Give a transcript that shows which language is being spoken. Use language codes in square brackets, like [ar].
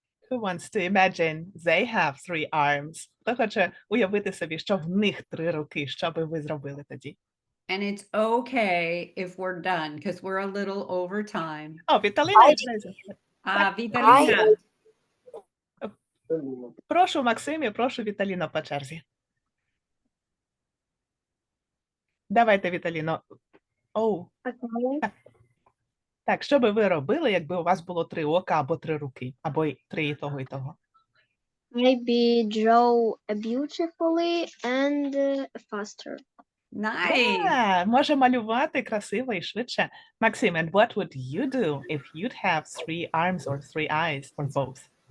[en] Who wants to imagine they have 3 arms? [uk] Хто хоче уявити собі, що в них 3 руки? Що би ви зробили тоді? [en] And it's okay if we're done because we're a little over time. [uk] О, Віталіна. Віталіна. Прошу, Максимі, прошу, Віталіно, по черзі. Давайте, Віталіно. [en] Oh, Okay. [uk] так, що би ви робили, якби у вас було 3 ока або 3 руки, або 3 і того, і того? [en] Maybe draw beautifully and faster. Nice. [uk] Може малювати красиво і швидше. [en] Maxim, and what would you do if you'd have 3 arms or 3 eyes or both?